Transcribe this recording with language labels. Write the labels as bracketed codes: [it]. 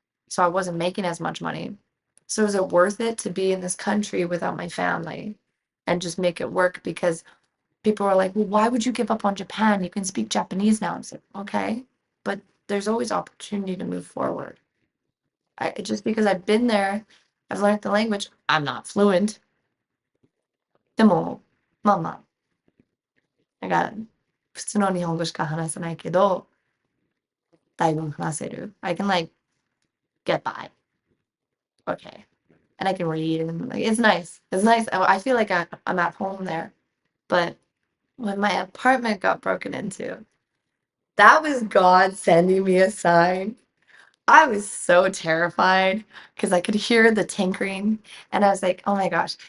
[en] So I wasn't making as much money. So is it worth it to be in this country without my family and just make it work? Because people are like, well, why would you give up on Japan? You can speak Japanese now. I'm like, okay, but there's always opportunity to move forward. Just because I've been there, I've learned the language. I'm not fluent. [ja] でも、まあまあ、なんか、普通の日本語しか話せないけど、だいぶ話せる. [en] I can like get by. Okay. And I can read and like it's nice. It's nice. I feel like I'm at home there. But when my apartment got broken into, that was God sending me a sign. I was so terrified because I could hear the tinkering and I was like, oh my gosh.